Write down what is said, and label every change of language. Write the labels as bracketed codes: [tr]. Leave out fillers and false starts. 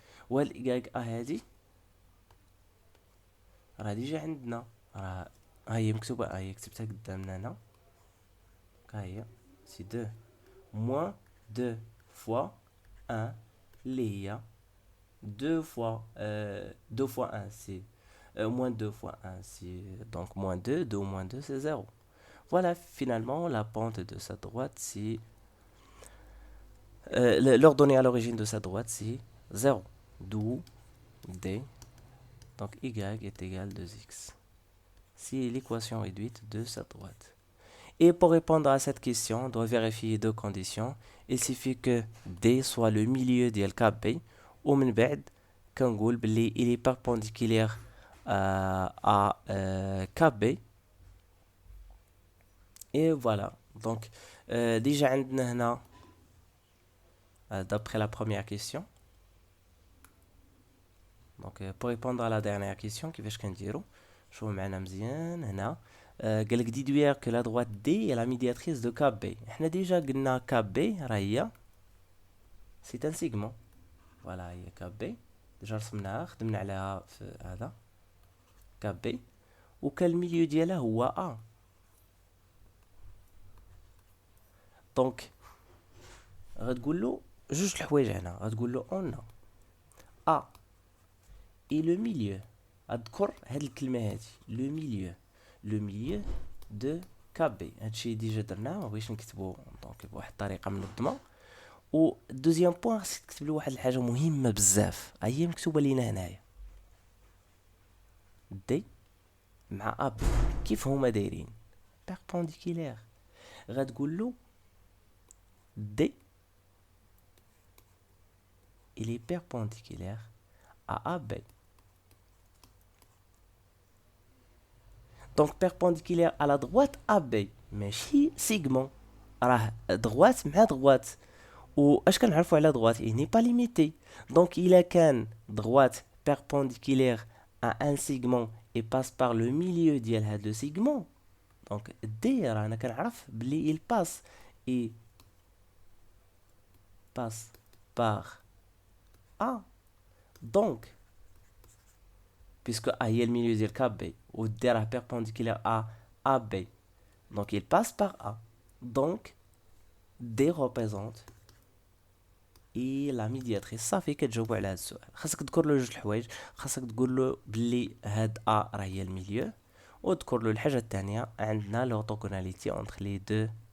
[ar] وهاد ya هادي راه ديجا عندنا راه هي مكتوبة هي كتبتها قدامنا هنا ها هي سي [fr] 2 moins 2 fois 1 [ar] اللي هي [fr] 2 fois 2 fois 1 c'est moins 2 fois 1 c'est donc moins 2 2 moins 2 c'est 0. Voilà, finalement, la pente de sa droite, c'est... l'ordonnée à l'origine de sa droite, c'est 0. D'où d, donc y est égal à 2x. C'est l'équation réduite de sa droite. Et pour répondre à cette question, on doit vérifier deux conditions. Il suffit que D soit le milieu de KB, ou [ar] من بعد كنقول بلي [fr] il est perpendiculaire à KB. Et voilà. Donc, déjà [ar] عندنا هنا [fr] d'après la première question. Donc, pour répondre à la dernière question, [ar] كيفاش كنديرو؟ شوفوا معنا مزيان هنا. قال لك ديدوير [fr] que la droite D est la médiatrice de KB. [ar] احنا déjà قلنا KB راه هي [fr] c'est un segment. Voilà, هي KB. [ar] déjà رسمناها خدمنا عليها في هذا KB. وكان الميليو ديالها هو A. دونك غتقول له جوج الحوايج هنا. غتقول له [fr] on A et le milieu. [ar] اذكر هاد الكلمه هادي لو ميليو دو كابي. هادشي ديجا درناه، مبغيتش نكتبو دونك بواحد الطريقه منظمه. و دوزيام بوين خصك تكتب له واحد الحاجه مهمه بزاف، هي مكتوبه لينا هنايا. دي مع اب كيف هما دايرين؟ بيربونديكولير. غتقول له دي [fr] il est perpendiculaire à AB. Donc perpendiculaire à la droite AB [ar] ماشي سيغمون، راه [fr] droite مع droite. [ar] و اش كنعرفوا على [fr] droite il n'est pas limité. Donc il a كان droite perpendiculaire à un segment et passe par le milieu [ar] ديال هاد لو [fr] segment. Donc D [ar] رانا كنعرف بلي [fr] il passe et passe par A. Donc puisque A est le milieu ديال KB و D راه perpendiculaire à AB, donc il passe par A. Donc D représente et la médiatrice. [ar] صافي كتجاوبوا على هذا السؤال. خاصك تذكر له جوج الحوايج. خاصك تقول له بلي هاد A راه هي الميليو، وتذكر له الحاجه الثانيه عندنا [fr] l'orthogonalité entre les deux.